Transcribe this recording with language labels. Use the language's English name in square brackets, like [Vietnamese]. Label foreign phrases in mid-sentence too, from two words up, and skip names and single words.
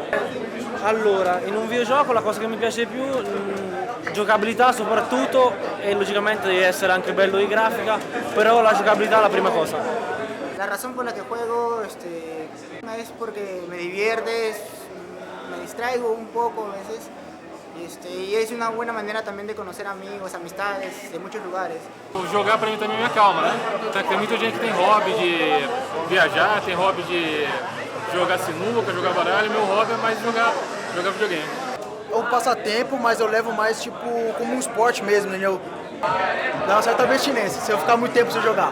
[Italian] Allora, in un videogioco la cosa che mi piace di più, giocabilità soprattutto, e logicamente deve essere anche bello di grafica, però la giocabilità è la prima cosa. [Spanish] La razón por la que juego es porque me divierte, me distraigo un poco a veces Y es una buena manera también de conocer amigos, amistades de muchos lugares. [Portuguese] Jogar pra mim também me acalma, né? Tem muita gente que tem hobby de viajar, tem hobby de jogar sinuca, jogar baralho. Meu hobby é mais jogar videogame. É um passatempo, mas eu levo mais tipo como um esporte mesmo, entendeu? Dá uma certa abstinência se eu ficar muito tempo sem jogar.